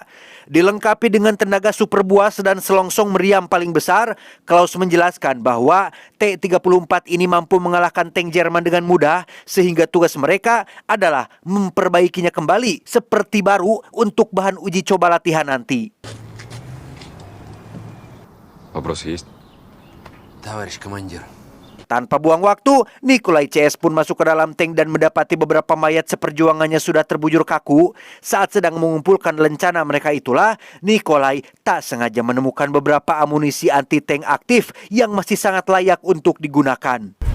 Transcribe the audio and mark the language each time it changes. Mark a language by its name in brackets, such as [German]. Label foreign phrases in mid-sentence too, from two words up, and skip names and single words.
[Indonesian] Dilengkapi dengan tenaga super buas dan selongsong meriam paling besar, Klaus menjelaskan bahwa T-34 ini mampu mengalahkan tank Jerman dengan mudah, sehingga tugas mereka adalah memperbaikinya kembali seperti baru untuk bahan uji coba latihan nanti. [Russian] Вопрос есть? товарищ командир, [Indonesian] Tanpa buang waktu, Nikolai CS pun masuk ke dalam tank dan mendapati beberapa mayat seperjuangannya sudah terbujur kaku. Saat sedang mengumpulkan lencana mereka itulah, Nikolai tak sengaja menemukan beberapa amunisi anti-tank aktif yang masih sangat layak untuk digunakan.